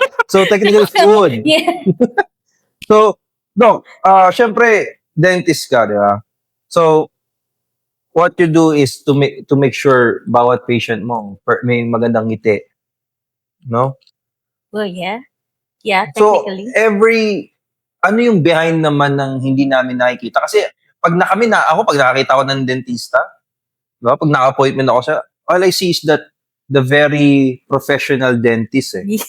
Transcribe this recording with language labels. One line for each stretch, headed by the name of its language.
English: So, technical food. Yeah.
Filipino: So, Doc, syempre, dentist ka, di ba?
English: So, what you do is to make sure
Filipino: bawat patient mo may magandang ngiti. No?
English: Well, yeah. Yeah, So, technically.
Filipino: ano yung behind naman ng hindi namin nakikita? Kasi, pag nakakita ko ng dentista, diba? Pag naka-appointment ako siya,
English: all I see is that the very professional dentist eh.